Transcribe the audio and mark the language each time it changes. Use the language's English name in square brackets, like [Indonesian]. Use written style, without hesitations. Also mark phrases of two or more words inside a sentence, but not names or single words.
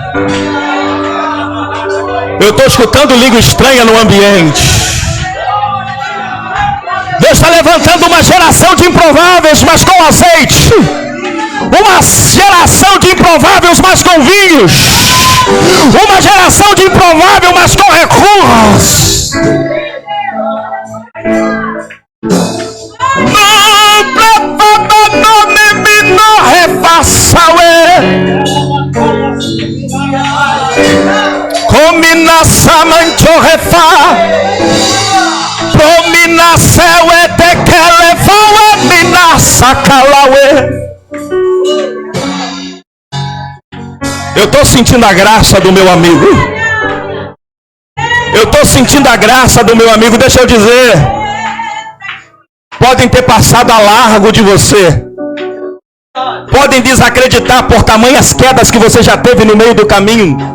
[Portuguese] Eu estou escutando língua estranha no ambiente. Deus está levantando uma geração de improváveis, mas com azeite. Uma geração de improváveis, mas com vinhos. Uma geração de improvável, mas com recursos. Comina samancho refa, promina sewe te kelefawe mina sakalawe. Eu estou sentindo a graça do meu amigo. Eu estou sentindo a graça do meu amigo. Deixa eu dizer, podem ter passado a largo de você. Podem desacreditar por tamanhas quedas que você já teve no meio do caminho.